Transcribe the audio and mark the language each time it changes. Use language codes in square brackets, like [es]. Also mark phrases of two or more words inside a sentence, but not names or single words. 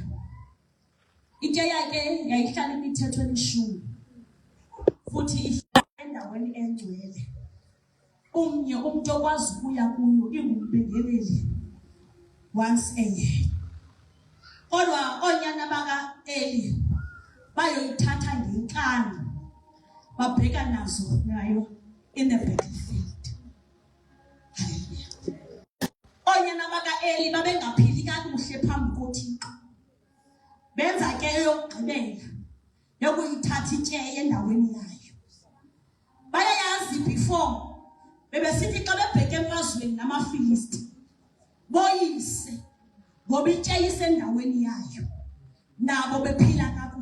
[xh] Ityeya ke yayihlala imithetho elishumi futhi ihlala endaweni engcwele. Umnye umuntu okwazi ukuya kuyo ingumbingeleli [en] once a year. [xh] Kodwa onyana baka-Eli bayoyithatha ngenkani babheka nazo nayo [en] in the battlefield. [xh] Hallelujah. Onyana baka-Eli babengaphili kakuhle phambi koThixo. Benza ke eyokugqibela yokuyithatha ityeya endaweni yayo. Bayayazi before bebesithi xa bebheke emfazweni namaFilisti boyise ngoba ityeya isendaweni yayo nabo bephila kakuhle.